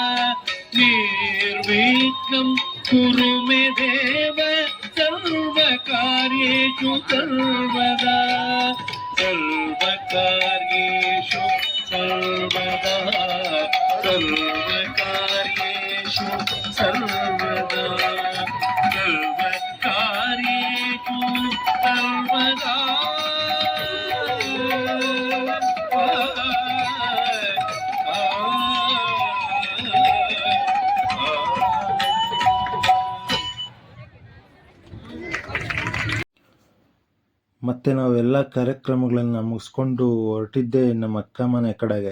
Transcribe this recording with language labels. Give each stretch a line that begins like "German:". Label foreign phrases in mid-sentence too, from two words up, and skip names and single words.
Sanskrit: ನಿರ್ವಿಘ್ನಂ ಕುರು ಮೇ ದೇವ ಸರ್ವಕಾರ್ಯೇಷು ಸರ್ವದಾ ಸರ್ವಕಾರ್ಯೇಷು ಸರ್ವದಾ ಸರ್ವಕಾರ್ಯೇಷು ಸರ್ವದಾ ಸರ್ವಕಾರ್ಯೇಷು ಸರ್ವದಾ
Kannada: ಮತ್ತು ನಾವೆಲ್ಲ ಕಾರ್ಯಕ್ರಮಗಳನ್ನು ಮುಗಿಸ್ಕೊಂಡು ಹೊರಟಿದ್ದೆ ನಮ್ಮ ಅಕ್ಕ ಮನೆ ಕಡೆಗೆ.